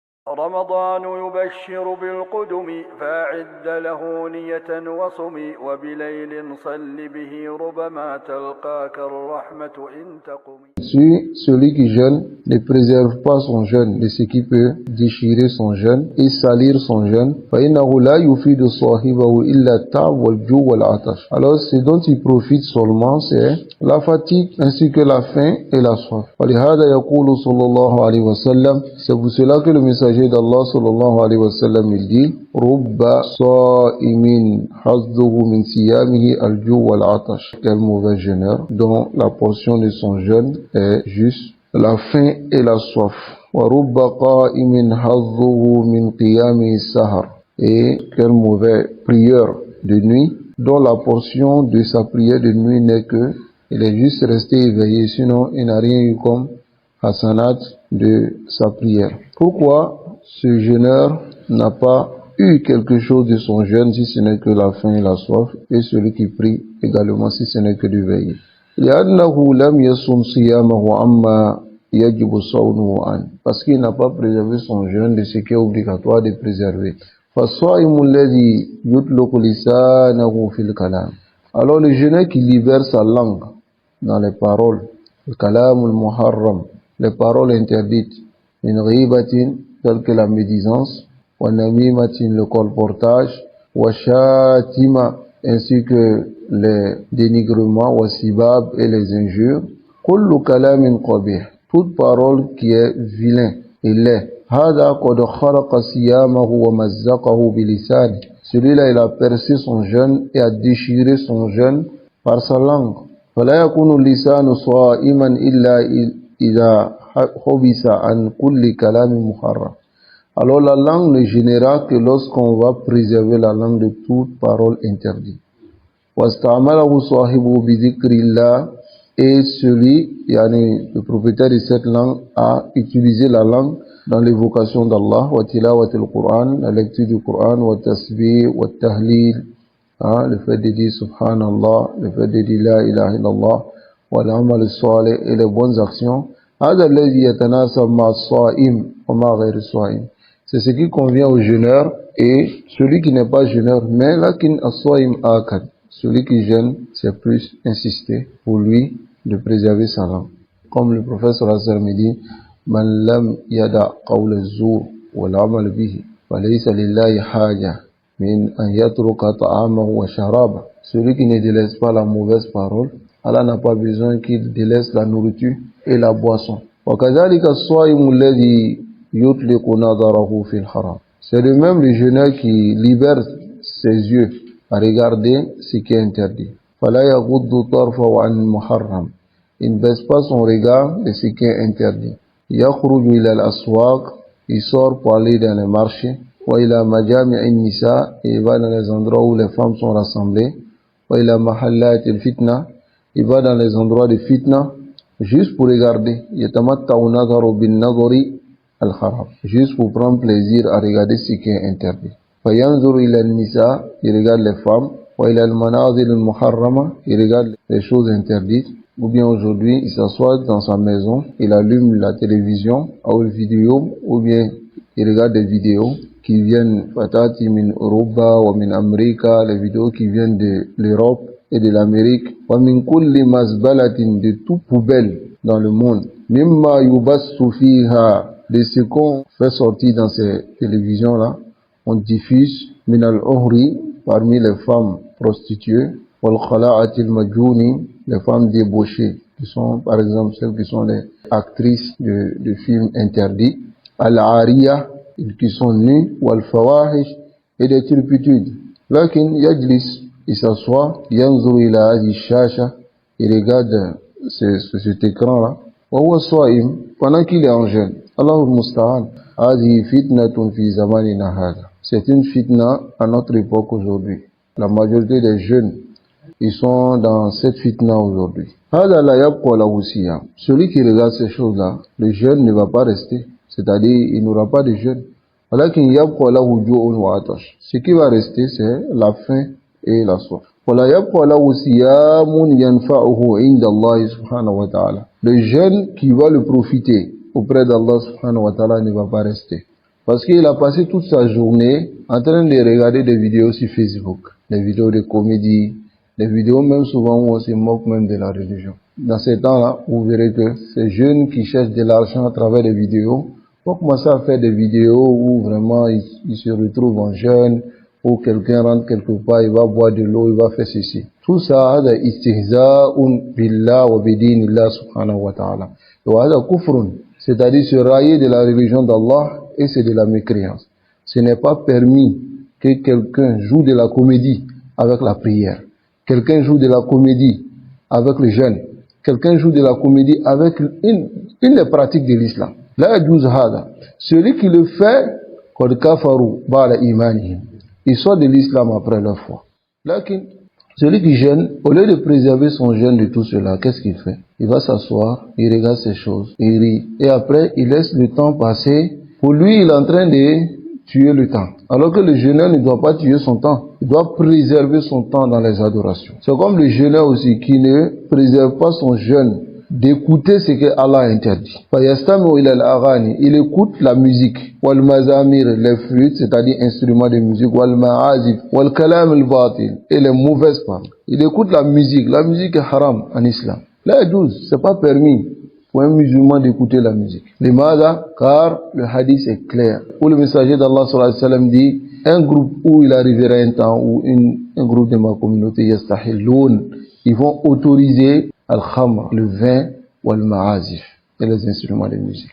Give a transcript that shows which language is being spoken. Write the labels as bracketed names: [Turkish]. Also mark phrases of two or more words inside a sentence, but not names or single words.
[Arabic] رمضان يبشر بالقدم فأعد له نية وصم وبليل صل به ربما تلقاك الرحمة إن تقم. [French] Celui qui jeûne ne préserve pas son jeûne de ce qui peut déchirer son jeûne et salir son jeûne. [Arabic] فإنه لا يفيد صاحبه إلا التعب والجوع والعطش. [French] Alors ce dont il profite seulement c'est la fatigue ainsi que la faim et la soif. [Arabic] ولهذا يقول صلى الله عليه وسلم, [French] c'est pour cela que le messager d'Allah [Arabic] صلى الله عليه وسلم [French] il dit [Arabic] رب صائم حظه من صيامه الجوع والعطش. [French] Quel mauvais jeûneur dont la portion de son jeûne est juste la faim et la soif. [Arabic] وَرُبَّ قَائِمٍ حَظُّهُ مِنْ قِيَامِهِ السَّهَرِ. [French] Et quel mauvais prieur de nuit dont la portion de sa prière de nuit n'est que il est juste resté éveillé, sinon il n'a rien eu comme hasanat de sa prière. Pourquoi ce jeûneur n'a pas eu quelque chose de son jeûne si ce n'est que la faim et la soif, et celui qui prie également si ce n'est que du veiller? [Arabic] لأنه لم يصم صيامه عما يجب صومه عنه, [French] parce qu'il n'a pas préservé son jeûne de ce qui est obligatoire de préserver. [Arabic] فالصائم الذي يطلق لسانه في الكلام. [French] Alors le jeûneur qui libère sa langue dans les paroles, le [Arabic] كلام المحرم, [French] les paroles interdites, [Arabic] من غيبة, [French] telles que la médisance, [Arabic] ونميمة, [French] le colportage, [Arabic] وشتيمة, [French] ainsi que les dénigrements, [Arabic] وسباب, [French] et les injures. [Arabic] كل كلام قبيح, [French] toute parole qui est vilain et laid. [Arabic] هذا قد خرق صيامه ومزقه بلسانه. [French] Celui-là, il a percé son jeûne et a déchiré son jeûne par sa langue. [Arabic] فلا يكون اللسان صائما إلا إذا حبس عن كل كلام محرم. [French] Alors la langue ne gênera que lorsqu'on va préserver la langue de toute parole interdite. [Arabic] واستعمله صاحبه بذكر الله, [French] et celui, le propriétaire de cette langue, a utilisé la langue dans l'évocation d'Allah, [Arabic] وتلاوة القرآن, [French] la lecture du Qur'an, [Arabic] والتسبيح, والتهليل, [French] le fait de dire subhanallah, le fait de dire [Arabic] لا إله إلا الله, والعمل الصالح, [French] et les bonnes actions. [Arabic] هذا الذي يتناسب مع الصائم ومع غير الصائم. [French] C'est ce qui convient au jeûneur et celui qui n'est pas jeûneur, mais [Arabic] لكن الصائم آكد. [French] Celui qui jeûne, c'est plus insister pour lui de préserver sa langue. Comme le prophète [Arabic] صلى الله عليه وسلم [French] dit, [Arabic] من لم يدع قول الزور والعمل به فليس لله حاجة من أن يترك طعامه وشرابه. [French] Celui qui ne délaisse pas la mauvaise parole, Allah n'a pas besoin qu'il délaisse la nourriture et la boisson. [Arabic] وكذلك الصائم الذي يطلق نظره في الحرام. [French] C'est le même le jeûneur qui libère ses yeux à regarder ce qui est interdit. [Arabic] فلا يغض طرفه عن محرم. [French] Il ne baisse pas son regard de ce qui est interdit. [Arabic] يخرج إلى الأسواق, [French] il sort pour aller dans les marchés. [Arabic] وإلى مجامع النساء, [French] il va dans les endroits où les femmes sont rassemblées. [Arabic] وإلى محلات الفتنة, [French] il va dans les endroits de fitna juste pour regarder. [Arabic] يتمتع نظره بالنظر الحرام, [French] juste pour prendre plaisir à regarder ce qui est interdit. [Arabic] فينظر إلى النساء, [French] il regarde les femmes, [Arabic] وإلى المناظر المحرمة, [French] il regarde les choses interdites. Ou bien aujourd'hui, il s'assoit dans sa maison, il allume la télévision, ou une vidéo, ou bien il regarde des vidéos qui viennent [Arabic] فاتتي من أوروبا [French] ou [Arabic] من أمريكا, [French] les vidéos qui viennent de l'Europe et de l'Amérique, [Arabic] ومن كل مزبلة, [French] de tout poubelle dans le monde, [Arabic] مما يبث فيها, [French] de ce qu'on fait sortir dans ces télévisions là. On diffuse [Arabic] من العهر, [French] parmi les femmes prostituées, [Arabic] والخليعات الماجنات, [French] les femmes débauchées, qui sont par exemple celles qui sont les actrices de films interdits, al-ariya, qui sont nues, [Arabic] والفواحش, [French] et des turpitudes. [Arabic] لكن يجلس, [French] il s'assoit, [Arabic] ينظر إلى هذه الشاشة, [French] il regarde cet écran là, [Arabic] وهو صائم, [French] pendant qu'il est en jeûne. [Arabic] الله المستعان. هذه فتنة في زماننا هذا. [French] C'est une fitna à notre époque aujourd'hui. La majorité des jeunes, ils sont dans cette fitna aujourd'hui. [Arabic] هذا لا يبقى له صيام. [French] Celui qui regarde ces choses-là, le jeûne ne va pas rester. C'est-à-dire, il n'aura pas de jeûne. [Arabic] ولكن يبقى له جوع وعطش. [French] Ce qui va rester, c'est la faim et la soif. [Arabic] ولا يبقى له صيام ينفعه عند الله سبحانه وتعالى. [French] Le jeûne qui va le profiter auprès d'Allah [Arabic] سبحانه وتعالى [French] ne va pas rester. Parce qu'il a passé toute sa journée en train de regarder des vidéos sur Facebook, des vidéos de comédie, des vidéos même souvent où on se moque même de la religion. Dans ces temps-là, vous verrez que ces jeunes qui cherchent de l'argent à travers des vidéos vont commencer à faire des vidéos où vraiment ils se retrouvent en jeûne, où quelqu'un rentre quelque part, il va boire de l'eau, il va faire ceci. Tout ça, c'est [Arabic] استهزاء بالله وبدين الله سبحانه وتعالى. وهذا كفر, [French] c'est-à-dire se railler de la religion d'Allah, et c'est de la mécréance. Ce n'est pas permis que quelqu'un joue de la comédie avec la prière. Quelqu'un joue de la comédie avec le jeûne. Quelqu'un joue de la comédie avec une des pratiques de l'islam. [Arabic] لا يجوز هذا. [French] Celui qui le fait, [Arabic] قد كفروا بعد إيمانهم. [French] Il sort de l'islam après leur foi. Lakin, celui qui jeûne, au lieu de préserver son jeûne de tout cela, qu'est-ce qu'il fait? Il va s'asseoir, il regarde ces choses, il rit. Et après, il laisse le temps passer. Pour lui, il est en train de tuer le temps. Alors que le jeûneur ne doit pas tuer son temps. Il doit préserver son temps dans les adorations. C'est comme le jeûneur aussi qui ne préserve pas son jeûne d'écouter ce que Allah a interdit. Il écoute la musique, [Arabic] والمزامير, [French] les flûtes, c'est-à-dire instruments de musique, [Arabic] والمعازف والكلام الباطل, [French] et les mauvaises paroles. Il écoute la musique. La musique est haram en islam. [Arabic] لا يجوز, [French] c'est pas permis pour un musulman d'écouter la musique. Limada, car le hadith est clair. Où le messager d'Allah [Arabic] صلى الله عليه وسلم [French] dit, un groupe où il arrivera un temps où un groupe de ma communauté, yastahilloun, ils vont autoriser al-khamr, le vin, ou al-ma'azif, et les instruments de musique.